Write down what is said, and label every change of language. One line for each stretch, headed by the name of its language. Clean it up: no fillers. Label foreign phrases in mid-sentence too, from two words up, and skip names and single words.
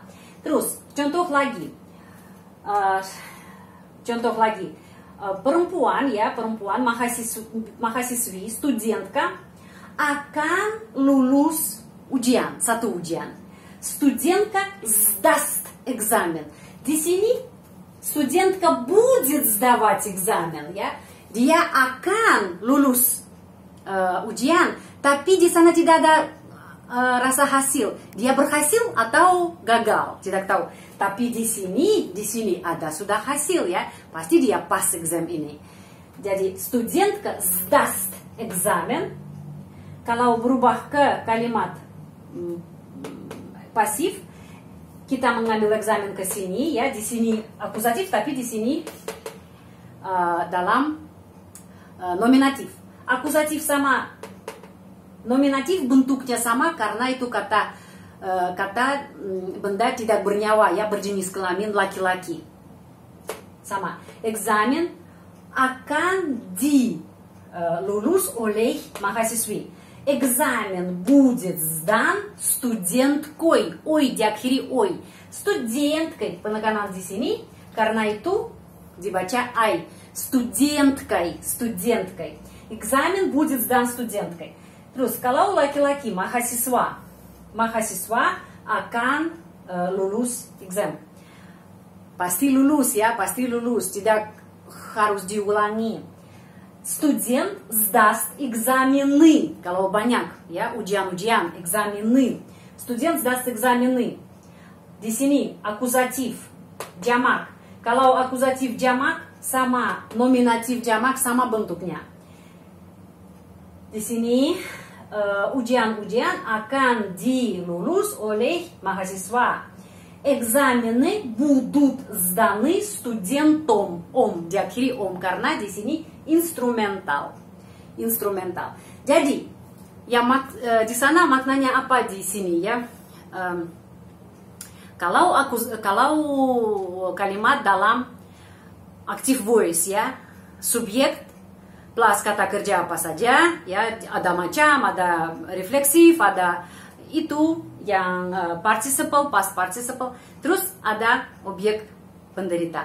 Indonesian: Terus contoh lagi, perempuan ya, perempuan mahasiswi, studentка akan lulus ujian, satu ujian.
Russian: Studentка сдаст экзамен.
Indonesian: Di sini
Russian: studentка будет сдавать экзамен
Indonesian: ya, dia akan lulus ujian, tapi di sana tidak ada rasa hasil, dia berhasil atau gagal, tidak tahu. Tapi di sini ada sudah hasil ya, pasti dia
English: pass exam
Indonesian: ini.
Russian: Jadi studentка сдаст экзамен.
Indonesian: Kalau berubah ke kalimat pasif, kita mengambil eksamen ke sini ya, di sini akusatif, tapi di sini dalam nominatif. Akusatif sama nominatif bentuknya sama karena itu kata benda tidak bernyawa ya, berjenis kelamin laki-laki. Sama. Eksamen akan dilulus oleh mahasiswi.
Russian: Экзамен будет сдан студенткой.
Indonesian: Ой, diakhiri ой. Студенткой penekanan di sini, karena itu dibaca ai.
Russian: Студенткой, студенткой. Экзамен будет сдан студенткой.
Indonesian: Terus kalau laki-laki mahasiswa akan lulus exam. Pasti lulus ya, pasti lulus, tidak harus diulangi.
Russian: Студент сдаст экзамены.
Indonesian: Kalau banyak ya, ujian-ujian,
Russian: экзамены. Студент сдаст экзамены.
Indonesian: Di sini akusatif jamak. Kalau akusatif jamak sama nominatif jamak sama bentuknya. Di sini ujian-ujian akan dilulus oleh mahasiswa.
Russian: Экзамены будут сданы студентом.
Indonesian: Om diakhiri om karena di sini instrumental. Instrumental. Jadi, di sana maknanya apa di sini ya? Kalau kalimat dalam
English: active voice
Indonesian: ya, subjek plus kata kerja apa saja ya, ada macam, ada refleksif, ada itu yang participle,
English: past participle,
Indonesian: terus ada objek penderita.